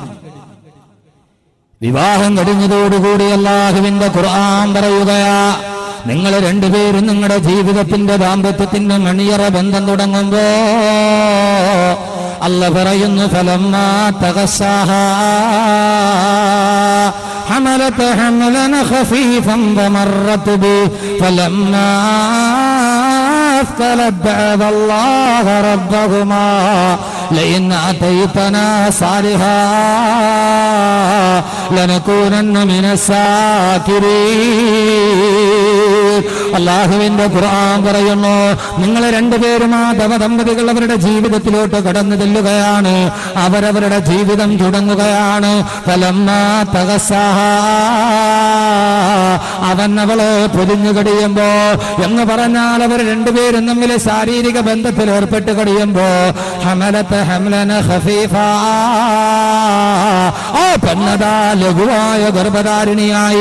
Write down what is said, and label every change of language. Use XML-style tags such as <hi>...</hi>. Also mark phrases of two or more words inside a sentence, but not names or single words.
<ml>വിവാഹം കഴിഞ്ഞതോടുകൂടി അള്ളാഹുവിന്റെ ഖുർആൻ പറയുകയാ, നിങ്ങൾ രണ്ടുപേരും നിങ്ങളുടെ ജീവിതത്തിന്റെ ദാമ്പത്യത്തിന്റെ മണിയറ ബന്ധം തുടങ്ങുമ്പോ അല്ലാഹു പറയുന്നു,</ml> <ar>فلما تغشاها حملت حملا خفيفا ومرت به فلما أثقلت دعوا الله ربهما لئن آتيتنا صالحا لنكونن من الشاكرين.</ar> <ml>അല്ലാഹുവിന്റെ ഖുർആൻ പറയുന്നു, നിങ്ങൾ രണ്ടുപേരും ആ ദമ്പതികൾ അവരുടെ ജീവിതത്തിലോട്ട് കടന്നു ചെല്ലുകയാണ്, അവരവരുടെ ജീവിതം തുടങ്ങുകയാണ്.</ml> <ar>فلما تغشاها,</ar> <ml>അവൻ അവളെ പൊതിഞ്ഞു കഴിയുമ്പോ എന്ന് പറഞ്ഞാൽ അവർ രണ്ടുപേരും തമ്മിൽ ശാരീരിക ബന്ധത്തിൽ ഏർപ്പെട്ട് കഴിയുമ്പോ</ml> <ar>حملت حملا خفيفا,</ar> <ml>ആ പെണ്ണതാ ലഘുവായ ഗർഭധാരിണിയായി.</ml>